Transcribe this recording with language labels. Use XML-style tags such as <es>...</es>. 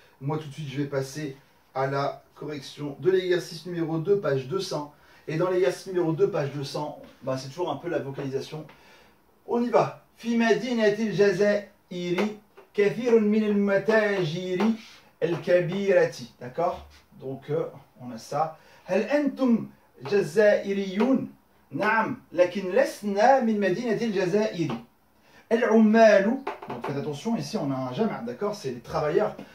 <fr>Moi, tout de suite, je vais passer à la correction de l'exercice numéro 2, page 200. Et dans l'exercice numéro 2, page 200, ben c'est toujours un peu la vocalisation. On y va.</fr> <ar>في مدينة الجزائر كثير من المتاجر الكبيرة.</ar> <fr>D'accord? Donc, on a ça.</fr> <ar>هل أنتم جزائريون؟ نعم، لكن لسنا من مدينة الجزائر.</ar> <fr>العمال, donc faites attention, ici on a un jama', d'accord, c'est les travailleurs.</fr>